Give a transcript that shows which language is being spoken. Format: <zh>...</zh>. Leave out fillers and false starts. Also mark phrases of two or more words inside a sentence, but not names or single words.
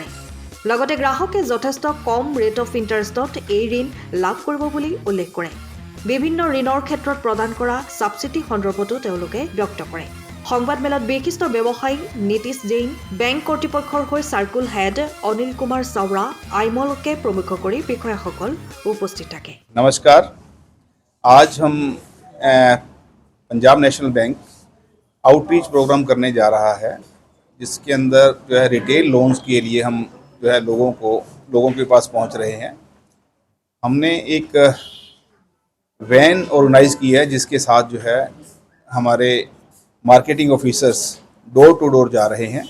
<as>লগতে গ্ৰাহকে যথেষ্ট কম</as> <en>rate of interest</en> <as>এই ঋণ লাভ কৰিব বুলি উল্লেখ কৰে। বিভিন্ন ঋণৰ ক্ষেত্ৰত প্ৰদান কৰা ছাবচিডি সন্দৰ্ভতো তেওঁলোকে ব্যক্ত কৰে। সংবাদমেলত বিশিষ্ট ব্যৱসায়ী নীতিশ জৈন, বেংক কৰ্তৃপক্ষৰ হৈ</as> <en>circle head</en> <as>অনিল কুমাৰ চাওৰা, আইমলকে প্ৰমুখ কৰি বিষয়াসকল উপস্থিত থাকে।</as> <hi>नमस्कार। आज हम पंजाब नेशनल बैंक</hi> <en>outreach program</en> <hi>करने जा रहा है, जिसके अंदर जो है</hi> <en>retail loans</en> <hi>के लिए हम जो है लोगों के पास पहुंच रहे हैं। हमने एक वैन ऑर्गेनाइज की है, जिसके साथ जो है हमारे</hi> <en>marketing officers door to door</en> <hi>जा रहे हैं।</hi>